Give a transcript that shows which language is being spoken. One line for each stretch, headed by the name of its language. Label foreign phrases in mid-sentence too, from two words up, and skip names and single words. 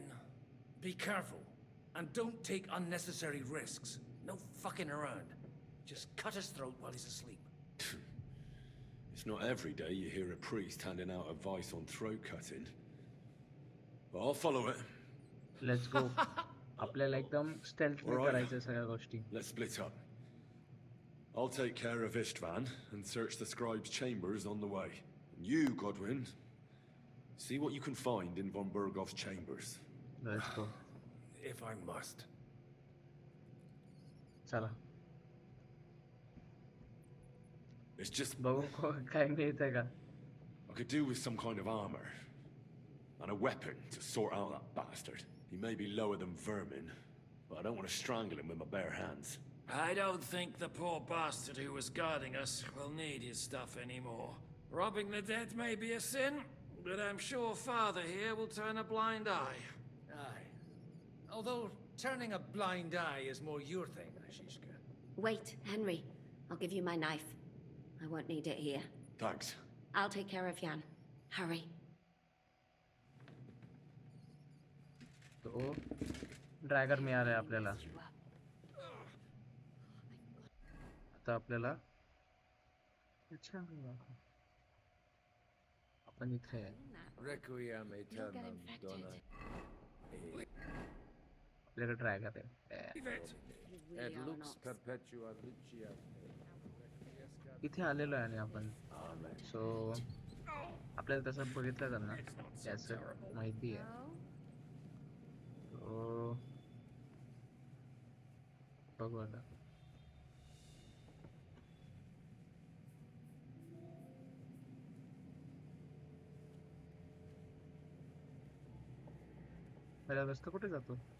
English: Be careful, and don't take unnecessary risks. No fucking around. Just cut his throat while he's asleep. It's not every day you hear a priest handing out advice on throat cutting. But I'll follow it. Let's go.
Marathi: आपल्याला एकदम स्टेल्थली करायचं सगळ्या गोष्टी.
English: Let's split up. I'll take care of Istvan and search the scribe's chambers on the way. And you, Godwin, see what you can find in von Berghoff's chambers. Let's go. If I must.
Marathi: चला.
English: It's just...
Marathi: बघू काय मिळतंय का?
English: I could do with some kind of armor. And a weapon to sort out that bastard. He may be lower than vermin, but I don't want to strangle him with my bare hands. I don't think the poor bastard who was guarding us will need his stuff anymore. Robbing the dead may be a sin, but I'm sure Father here will turn a blind eye. Aye. Although turning a blind eye is more your thing, Ashishka. Wait, Henry. I'll give you my knife. I won't need it here. Thanks. I'll take care of Jan. Hurry.
Marathi: तो ड्रॅगर मिळालाय आपल्याला. आता आपल्याला आपण इथे
Latin: Requiem aeternam dona.
Marathi: आपल्याकडे ड्रॅगर आहे.
Latin: Et lux perpetua lucia.
Marathi: इथे आलेलो आहे आणि आपण सो आपल्याला तसं बघितलं जाणार त्याचं माहिती आहे. बघू आता. पहिला रस्ता कुठे जातो?